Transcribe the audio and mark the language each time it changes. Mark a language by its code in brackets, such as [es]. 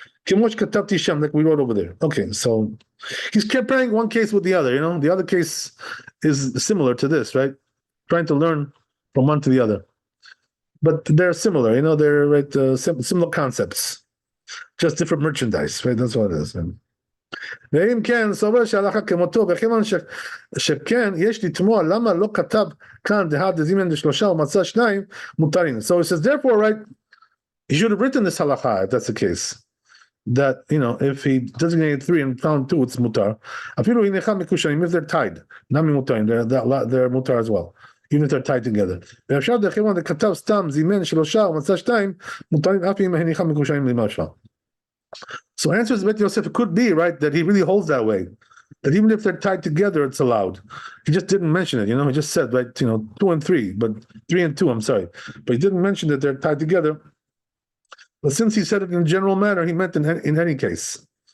[he] כמו שכתבתי שם, [en] like we wrote over there. Okay, so he's comparing one case with the other, the other case is similar to this, right? Trying to learn from one to the other. But they're similar, they're right, similar concepts, just different merchandise, right? That's what it is. [he] ואם כן, סובר שהלכה כמותו, וכיוון שכן, יש לתמוע למה לא כתב כאן דהד דזימן דשלושה ומצא שניים מותרים. [en] So it says, therefore, right, he should have written this halacha if that's the case. That, if he designated 3 and found 2, it's mutar. [he] אפילו אם אחד מקושרים, [en] if they're tied, [he] נמי מותרים, [en] they're mutar as well. Even if they're tied together. [he] ואפשר דכיוון דכתב סתם זימן שלושה ומצא שניים, מותרים אף אם הניחם מקושרים למשל. [en] So answers Bet Yosef, it could be, right, that he really holds that way. That even if they're tied together, it's allowed. He just didn't mention it, he just said, right, 2 and 3, but 3 and 2, I'm sorry. But he didn't mention that they're tied together. But since he said it in a general manner, he meant in any case.